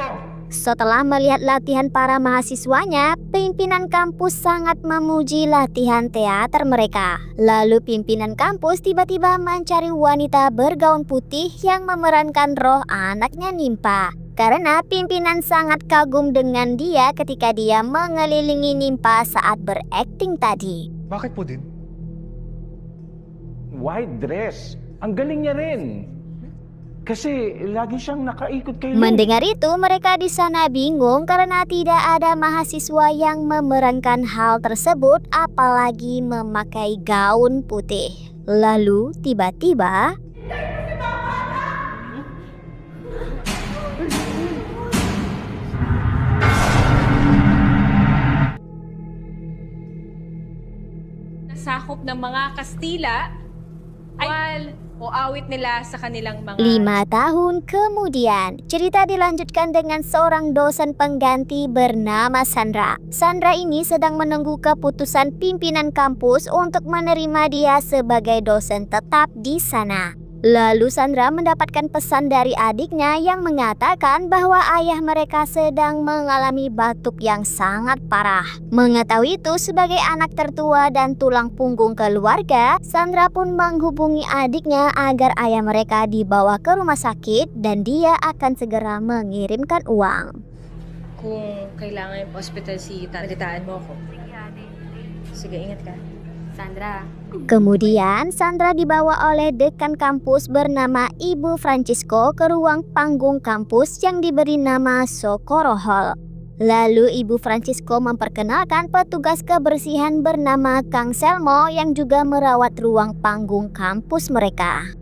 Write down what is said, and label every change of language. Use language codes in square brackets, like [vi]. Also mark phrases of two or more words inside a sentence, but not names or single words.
[id] Setelah melihat latihan para mahasiswanya, pimpinan kampus sangat memuji latihan teater mereka. Lalu pimpinan kampus tiba-tiba mencari wanita bergaun putih yang memerankan roh anaknya Nimpa. Karena pimpinan sangat kagum dengan dia ketika dia mengelilingi Nimpa saat berakting tadi. [tl] Bakit po din? [en] White dress. [tl] Ang galing niya rin. Kasi lagi siyang nakaikot kay Lou. [id] Mendengar itu, mereka di sana bingung karena tidak ada mahasiswa yang memerankan hal tersebut, apalagi memakai gaun putih. Lalu tiba-tiba [tl] Nasakop ng mga Kastila ay o awit nila sa kanilang mga [id] 5 tahun kemudian, cerita dilanjutkan dengan seorang dosen pengganti bernama Sandra. Sandra ini sedang menunggu keputusan pimpinan kampus untuk menerima dia sebagai dosen tetap di sana. Lalu Sandra mendapatkan pesan dari adiknya yang mengatakan bahwa ayah mereka sedang mengalami batuk yang sangat parah. Mengetahui itu sebagai anak tertua dan tulang punggung keluarga, Sandra pun menghubungi adiknya agar ayah mereka dibawa ke rumah sakit dan dia akan segera mengirimkan uang. [tl] kung kailangan yung hospital si talitaan mo ako. Sige, ingat ka. Sandra. [id] Kemudian Sandra dibawa oleh dekan kampus bernama Ibu Francisco ke ruang panggung kampus yang diberi nama Socorro Hall. Lalu Ibu Francisco memperkenalkan petugas kebersihan bernama Kang Selmo yang juga merawat ruang panggung kampus mereka.